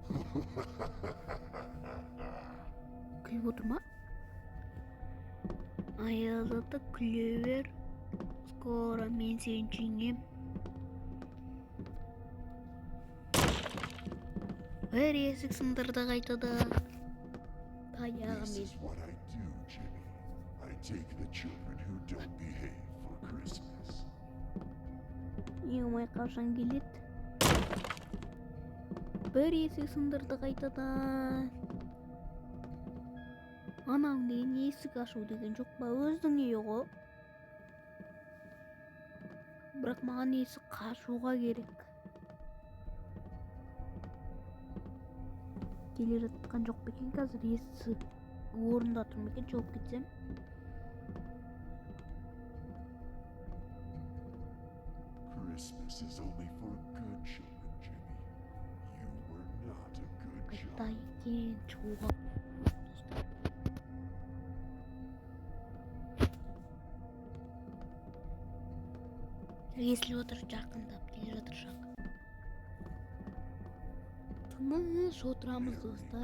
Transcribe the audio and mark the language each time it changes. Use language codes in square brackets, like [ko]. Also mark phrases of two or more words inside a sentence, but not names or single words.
[kk] Күліп отыр ма? Аяз ата күле бер. Скоро мен сені жеңем. Бір есік сындырды қайтадан. [en] This [kk] Таяғымен. [en] is what I do, Jimmy. I take the children who don't behave for Christmas. [kk] Емай қашан келеді? Бір есік сындырды қайтадан. Анаң деген есік ашу деген жоқ па? Өздің үйі ғой. Бірақ маған есік қашуға керек. Келе жатқан жоқ па екен қазір? Есік орында тұр ма екен? Жауып кетсем. Christmas is only for good children, Jimmy. [en] You were not a good [kk] Қайда [en] child. [kk] екен? Шығуға. Естіліп отыр, жақындап келе жатыр шақ. Тыныш отырамыз [en] Merry [kk] достар.